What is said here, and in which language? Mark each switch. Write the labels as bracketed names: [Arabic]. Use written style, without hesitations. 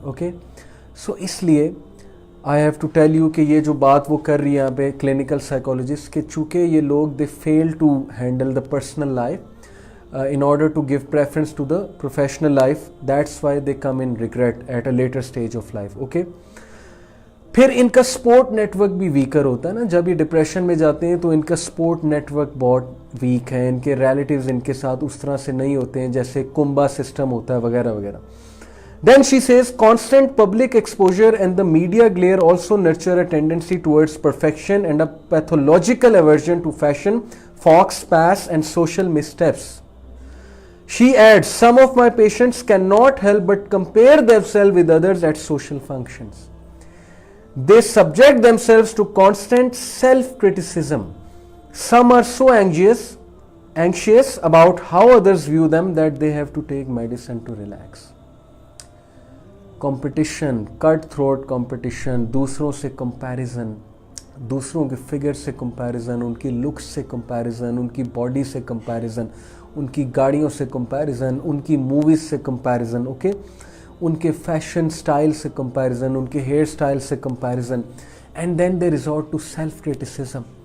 [English] okay, so اس لیے I have to tell you [Urdu] کہ یہ جو بات وہ کر رہی ہے یہاں پہ [English] clinical psychologist, [Urdu] کہ چونکہ یہ لوگ [English] They feel to handle the personal life in order to give preference to the professional life, that's why they come in regret at a later stage of life. [Urdu] okay, پھر ان کا سپورٹ نیٹ ورک بھی weaker ہوتا ہے نا. جب یہ depression میں جاتے ہیں تو ان کا سپورٹ نیٹ ورک بہت ویک ہے, ان کے ریلیٹیوز ان کے ساتھ اس طرح سے نہیں ہوتے ہیں جیسے کنبا سسٹم ہوتا ہے وغیرہ وغیرہ. [English] Then she says constant public exposure and the media glare also nurture a tendency towards perfection and a pathological aversion to fashion, fox pass and social missteps. She adds, some of my patients cannot help but compare themselves with others at social functions. They subject themselves to constant self-criticism. Some are so anxious about how others view them that they have to take medicine to relax. Competition, cut-throat competition, [Urdu] دوسروں سے comparison, دوسروں کے figure سے comparison, ان کی looks سے comparison, ان کی body سے comparison, ان کی گاڑیوں سے comparison, ان کی موویز سے comparison, اوکے, ان کے فیشن سٹائل سے comparison, ان کے ہیئر سٹائل سے comparison, [English] and then they resort to self-criticism.